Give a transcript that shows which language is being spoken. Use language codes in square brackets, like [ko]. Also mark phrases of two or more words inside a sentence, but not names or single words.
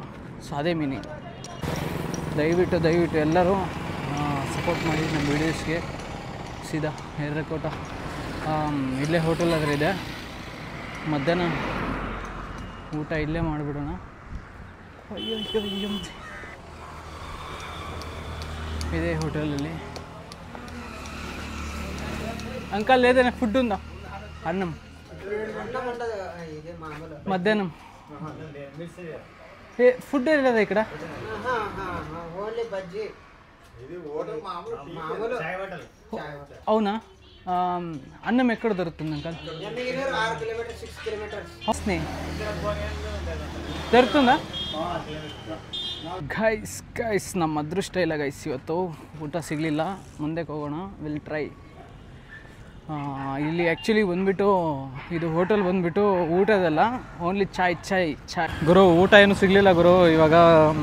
[kn] ಸೊ ಅದೇ ಮೀನಿಂಗ್. ದಯವಿಟ್ಟು ಎಲ್ಲರೂ ಸಪೋರ್ಟ್ ಮಾಡಿ ನಮ್ಮ ವೀಡಿಯೋಸ್ಗೆ. ಸೀದಾ ಎರ್ರಕೋಟ ಇಲ್ಲೇ ಹೋಟೆಲ್ ಆದರೆ ಇದೆ. ಮಧ್ಯಾಹ್ನ ಊಟ ಇಲ್ಲೇ ಮಾಡಿಬಿಡೋಣ. [te] ಅಯ್ಯೋ ఇదే హోటల్లో. అంకల్ ఏదైనా ఫుడ్ ఉందా? అన్నం మధ్యాహ్నం ఫుడ్ ఏం లేదా ఇక్కడ? అవునా? అన్నం ఎక్కడ దొరుకుతుంది అంకల్? దొరుకుతుందా? [kn] ಗೈಸ್ ನಮ್ಮ ಅದೃಷ್ಟ ಇಲ್ಲ ಗೈಸ್, ಇವತ್ತು ಊಟ ಸಿಗಲಿಲ್ಲ. ಮುಂದಕ್ಕೆ ಹೋಗೋಣ, [en] will try. [kn] ಇಲ್ಲಿ ಆ್ಯಕ್ಚುಲಿ ಬಂದುಬಿಟ್ಟು ಇದು ಹೋಟೆಲ್ ಬಂದುಬಿಟ್ಟು ಊಟದಲ್ಲ, ಓನ್ಲಿ ಚಾಯ್. ಗುರು ಊಟ ಏನು ಸಿಗಲಿಲ್ಲ ಗುರು.